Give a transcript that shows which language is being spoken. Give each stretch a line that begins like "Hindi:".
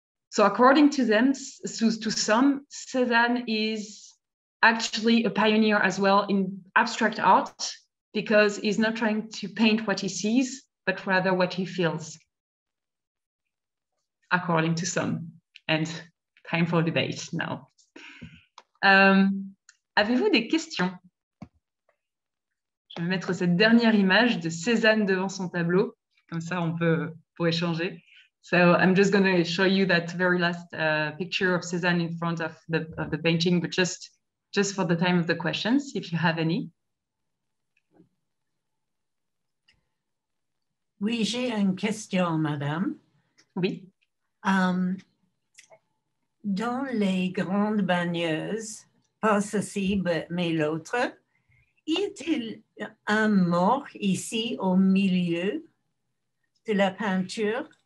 English: So according to them, to some, Cézanne is actually a pioneer as well in abstract art, because he's not trying to paint what he sees, but rather what he feels, according to some. And time for debate now.
French: Avez-vous des questions? Je vais mettre cette dernière image de Cézanne devant son tableau. Comme ça, on peut pour échanger. So I'm just going to show you that very last picture of Cézanne in front of the painting, but just for the time of the questions, if you have any. Oui, j'ai une question, madame. Oui. Dans les grandes bagneuses, pas ceci, mais l'autre, y a-t-il un mort ici au milieu de la peinture?